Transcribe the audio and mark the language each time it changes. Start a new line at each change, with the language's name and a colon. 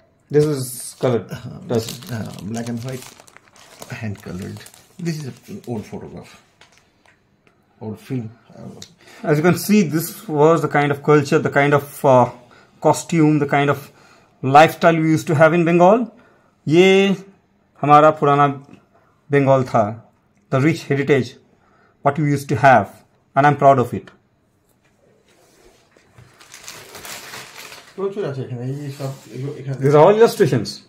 English: This is colored. Black and white, hand colored. This is an old photograph, old film. As you can see, this was the kind of culture, the kind of costume, the kind of lifestyle we used to have in Bengal.
Hindi: ये हमारा पुराना Bengal था.
English: The rich heritage, what we used to have, and I'm proud of it.
Bangla: প্রচুর আছে এখানে, এই সব এখানে
English: These are all illustrations.